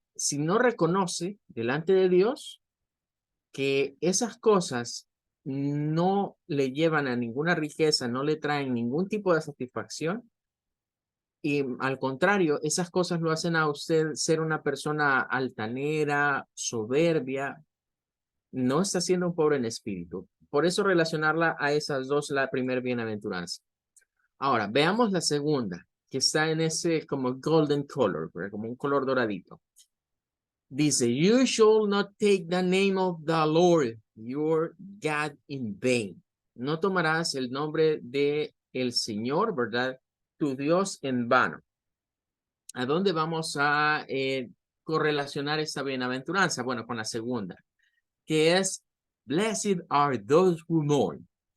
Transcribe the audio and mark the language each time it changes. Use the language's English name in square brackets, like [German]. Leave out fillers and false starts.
[Spanish] Si no reconoce delante de Dios que esas cosas no le llevan a ninguna riqueza, no le traen ningún tipo de satisfacción, y al contrario, esas cosas lo hacen a usted ser una persona altanera, soberbia, no está siendo un pobre en espíritu. Por eso relacionarla a esas dos, la primer bienaventuranza. Ahora, veamos la segunda, que está en ese como [English] golden color, [Spanish] ¿verdad? Como un color doradito. [English] Dice, you shall not take the name of the Lord, your God, in vain. [Spanish] No tomarás el nombre de el Señor, ¿verdad? Tu Dios en vano. ¿A dónde vamos a correlacionar esta bienaventuranza? Bueno, con la segunda, que es, [English] blessed are those who mourn.